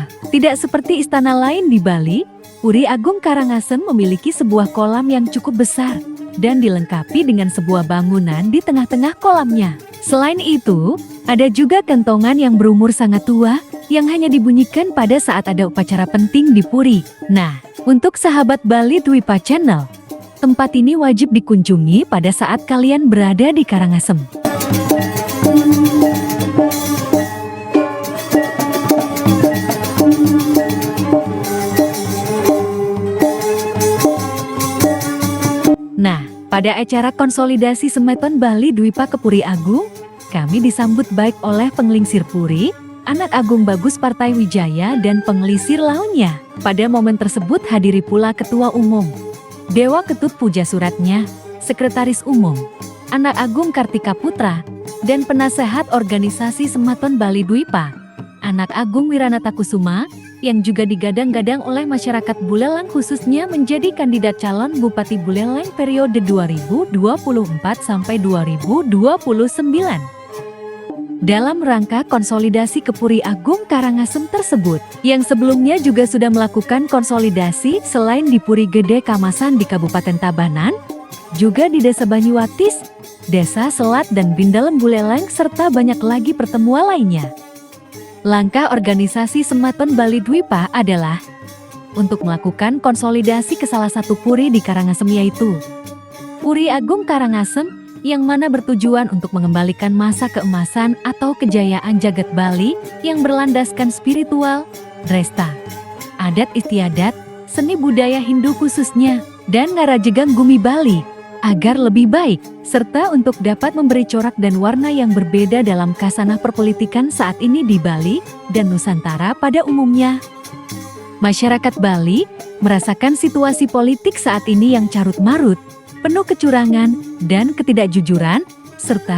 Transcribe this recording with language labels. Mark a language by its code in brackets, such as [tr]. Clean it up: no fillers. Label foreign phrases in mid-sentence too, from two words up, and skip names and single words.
[id] Tidak seperti istana lain di Bali, Puri Agung Karangasem memiliki sebuah kolam yang cukup besar dan dilengkapi dengan sebuah bangunan di tengah-tengah kolamnya. Selain itu, ada juga kentongan yang berumur sangat tua yang hanya dibunyikan pada saat ada upacara penting di Puri. Nah, untuk sahabat Bali Dwipa Channel, tempat ini wajib dikunjungi pada saat kalian berada di Karangasem. Nah, pada acara konsolidasi Sematon Bali Dwipa ke Puri Agung, kami disambut baik oleh penglingsir Puri, Anak Agung Bagus Partai Wijaya dan penglingsir lainnya. Pada momen tersebut hadiri pula Ketua Umum, Dewa Ketut Puja Suratnya, Sekretaris Umum, Anak Agung Kartika Putra, dan penasehat organisasi Sematon Bali Dwipa, Anak Agung Wiranata Kusuma, yang juga digadang-gadang oleh masyarakat Buleleng khususnya menjadi kandidat calon Bupati Buleleng periode 2024 sampai 2029. Dalam rangka konsolidasi ke Puri Agung Karangasem tersebut, yang sebelumnya juga sudah melakukan konsolidasi selain di Puri Gede Kamasan di Kabupaten Tabanan, juga di Desa Banyuwatis, Desa Selat dan Bindalem Buleleng serta banyak lagi pertemuan lainnya. Langkah organisasi Sematon Bali Dwipa adalah untuk melakukan konsolidasi ke salah satu puri di Karangasem, yaitu Puri Agung Karangasem, yang mana bertujuan untuk mengembalikan masa keemasan atau kejayaan jagat Bali yang berlandaskan spiritual, resta, adat istiadat, seni budaya Hindu khususnya, dan [ban] ngarajegang Gumi Bali, [id] agar lebih baik, serta untuk dapat memberi corak dan warna yang berbeda dalam kasanah perpolitikan saat ini di Bali dan Nusantara pada umumnya. Masyarakat Bali merasakan situasi politik saat ini yang carut marut, penuh kecurangan dan ketidakjujuran, serta